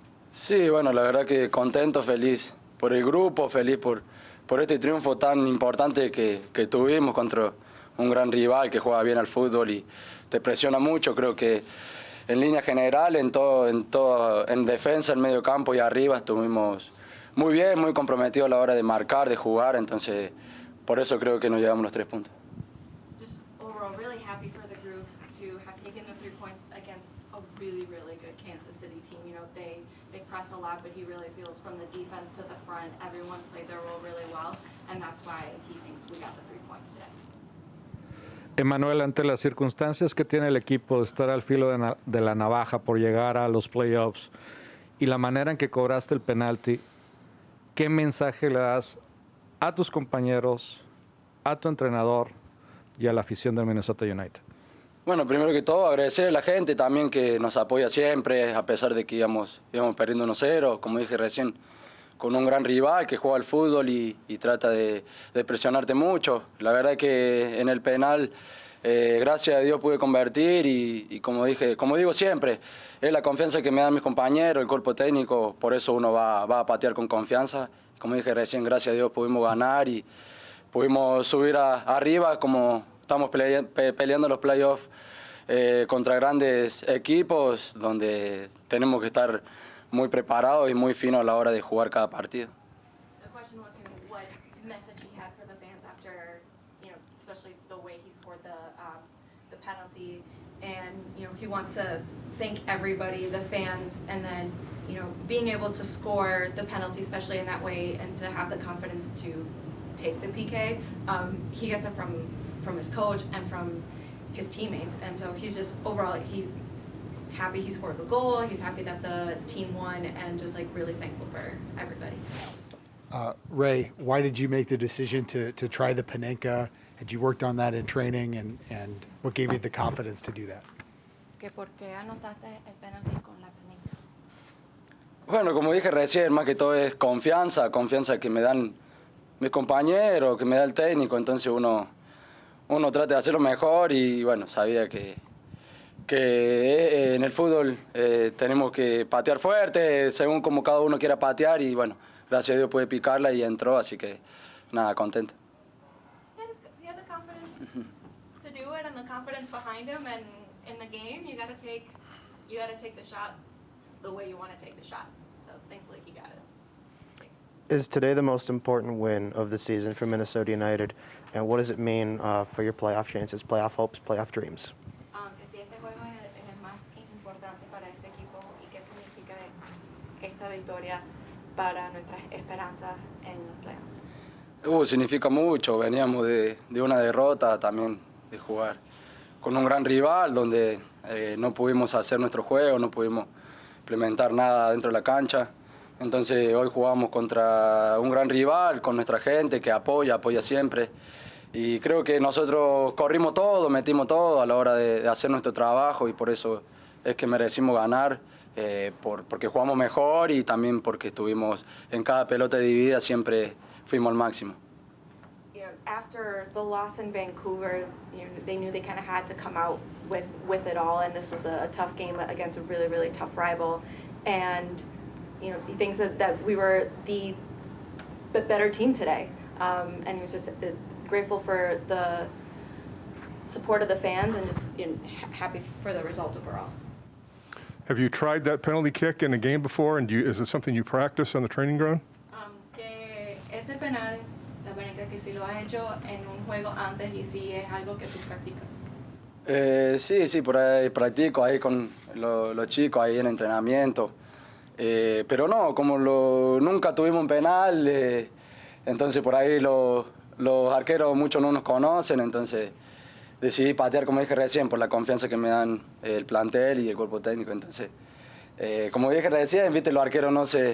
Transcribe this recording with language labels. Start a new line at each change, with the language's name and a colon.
Spanish: Sí, bueno, la verdad que contento, feliz por el grupo, feliz por este triunfo tan importante que tuvimos contra un gran rival que juega bien al fútbol y te presiona mucho. Creo que en línea general, en defensa, en medio campo y arriba estuvimos muy bien, muy comprometidos a la hora de marcar, de jugar, entonces por eso creo que nos llevamos los 3 puntos.
English: Just overall, really happy for the group to have taken the 3 points against a really, really good Kansas City team. You know, they press a lot, but he really feels from the defense to the front, everyone played their role really well, and that's why he thinks we got the 3 points today.
Spanish: Emanuel, ante las circunstancias que tiene el equipo de estar al filo de la navaja por llegar a los playoffs y la manera en que cobraste el penalti, ¿qué mensaje le das a tus compañeros, a tu entrenador y a la afición del Minnesota United? Bueno, primero que todo, agradecer a la gente también que nos apoya siempre, a pesar de que íbamos perdiendo 1-0, como dije recién, con un gran rival que juega al fútbol y trata de presionarte mucho. La verdad que en el penal, gracias a Dios pude convertir y como digo siempre, es la confianza que me dan mis compañeros, el cuerpo técnico, por eso uno va a patear con confianza. Como dije recién, gracias a Dios pudimos ganar y pudimos subir arriba como estamos peleando los playoffs contra grandes equipos donde tenemos que estar muy preparados y muy finos a la hora de jugar cada partido.
English: The question was kind of what message he had for the fans after, you know, especially the way he scored the penalty, and you know he wants to thank everybody, the fans, and then you know being able to score the penalty, especially in that way, and to have the confidence to take the PK. He gets it from his coach and from his teammates, and so he's just overall he's happy he scored the goal, he's happy that the team won, and just like really thankful for everybody. Ray, why did you make the decision to try the Panenka? Had you worked on that in training, and what gave you the confidence to do that?
Spanish: Que por qué anotaste el penalti con la Panenka? Bueno, como dije recién, más que todo es confianza que me dan mis compañeros, que me da el técnico, entonces uno trata de hacerlo mejor y bueno, sabía que en el fútbol tenemos que patear fuerte, según como cada uno quiera patear y bueno, gracias a Dios pude picarla y entró, así que nada, contento.
English: He had the confidence to do it and the confidence behind him, and in the game you gotta take the shot the way you want to take the shot. So thankfully he got it. Is today the most important win of the season for Minnesota United, and what does it mean for your playoff chances, playoff hopes, playoff dreams?
Spanish: Que si este juego es el más importante para este equipo y qué significa esta victoria para nuestras esperanzas en los playoffs. Significa mucho, veníamos de una derrota también, de jugar con un gran rival donde no pudimos hacer nuestro juego, no pudimos implementar nada dentro de la cancha. Entonces hoy jugamos contra un gran rival, con nuestra gente que apoya siempre. Y creo que nosotros corrimos todo, metimos todo a la hora de hacer nuestro trabajo y por eso es que merecimos ganar, porque jugamos mejor y también porque estuvimos en cada pelota dividida, siempre fuimos al máximo.
English: You know, after the loss in Vancouver, you know, they knew they kind of had to come out with it all, and this was a tough game against a really, really tough rival. And you know, he thinks that we were the better team today, and he was just grateful for the support of the fans and just happy for the result overall. Have you tried that penalty kick in a game before, and is it something you practice on the training ground?
Spanish: Que ese penal, la Panenka, que si lo has hecho en un juego antes y si es algo que tú practicas. Sí, por ahí practico ahí con los chicos ahí en entrenamiento. Pero no, como nunca tuvimos un penal, entonces por ahí los arqueros muchos no nos conocen, entonces decidí patear, como dije recién, por la confianza que me dan el plantel y el cuerpo técnico. Entonces, como dije recién, viste, los arqueros no